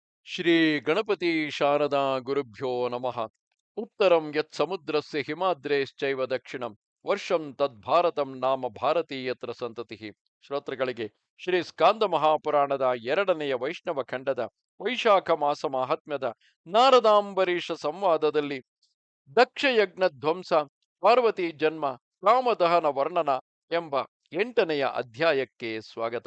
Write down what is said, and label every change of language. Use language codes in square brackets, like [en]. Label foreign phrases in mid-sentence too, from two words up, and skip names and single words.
[sa] ಶ್ರೀ ಗಣಪತಿ ಶಾರದಾ ಗುರುಭ್ಯೋ ನಮಃ. ಉತ್ತರಂ ಯತ್ ಸಮುದ್ರಸ್ಯ ಹಿಮಾದ್ರೇಶ್ಚೈವ ದಕ್ಷಿಣಂ ವರ್ಷಂ ತದ್ಭಾರತಂ ನಾಮ ಭಾರತೀಯತ್ರ ಸಂತತಿಃ. [kn] ಶ್ರೋತೃಗಳಿಗೆ ಶ್ರೀ ಸ್ಕಾಂದ ಮಹಾಪುರಾಣದ ಎರಡನೆಯ ವೈಷ್ಣವ ಖಂಡದ ವೈಶಾಖ ಮಾಸ ಮಾಹಾತ್ಮ್ಯದ ನಾರದಾಂಬರೀಷ ಸಂವಾದದಲ್ಲಿ ದಕ್ಷಯಜ್ಞ ಧ್ವಂಸ, ಪಾರ್ವತಿ ಜನ್ಮ, ಕಾಮದಹನ ವರ್ಣನ ಎಂಬ 8ನೆಯ ಅಧ್ಯಾಯಕ್ಕೆ ಸ್ವಾಗತ.